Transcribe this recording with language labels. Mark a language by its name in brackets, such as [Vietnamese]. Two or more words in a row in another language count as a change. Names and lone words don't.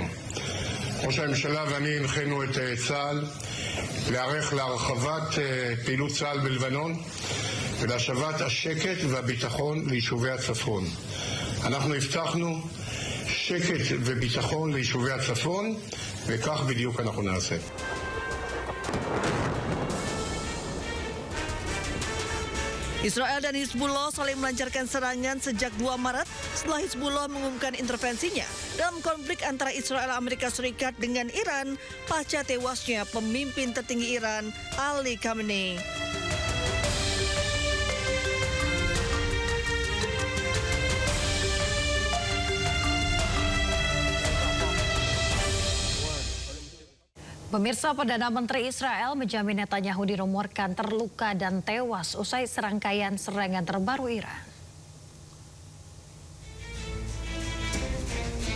[Hebrew] ראש הממשלה ואני הנחינו את צה"ל להיערך להרחבת פעילות צה"ל בלבנון ולהשבת השקט והביטחון ליישובי הצפון. אנחנו הבטחנו שקט וביטחון ליישובי הצפון, וכך בדיוק אנחנו נעשה. [Indonesian] Israel dan Hizbullah saling melancarkan serangan sejak 2 Maret setelah Hizbullah mengumumkan intervensinya dalam konflik antara Israel dan Amerika Serikat dengan Iran pasca tewasnya pemimpin tertinggi Iran, Ali Khamenei. Pemirsa, Perdana Menteri Israel Benjamin Netanyahu dirumorkan terluka dan tewas usai serangkaian serangan terbaru Iran.